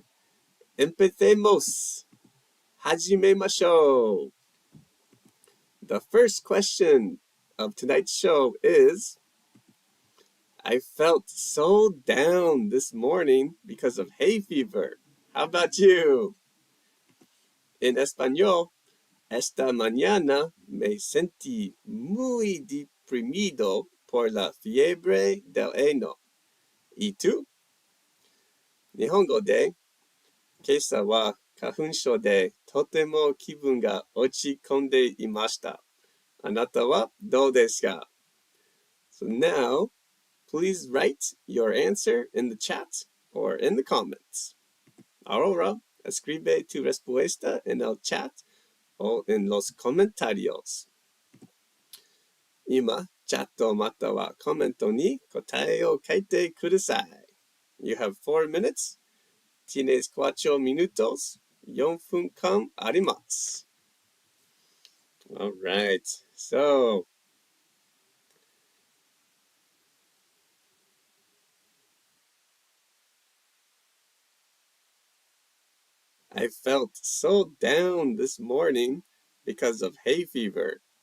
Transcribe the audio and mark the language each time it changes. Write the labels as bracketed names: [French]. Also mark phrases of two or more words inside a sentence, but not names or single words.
[Spanish] Empecemos! Hajimemashou! [English] The first question of tonight's show is, I felt so down this morning because of hay fever. How about you? [Spanish] In español, esta mañana me sentí muy deprimido por la fiebre del heno. ¿Y tú? [Japanese] 日本語で、今朝は花粉症でとても気分が落ち込んでいました。あなたはどうですか? [English] So now, please write your answer in the chat or in the comments. [Spanish] Ahora, escribe tu respuesta en el chat o en los comentarios. [Japanese] 今、チャットまたはコメントに答えを書いてください。 [English] You have 4 minutes. [Spanish] Tienes 4 minutos. [Japanese] 4 分間あります。 [English] All right. So, I felt so down this morning because of hay fever.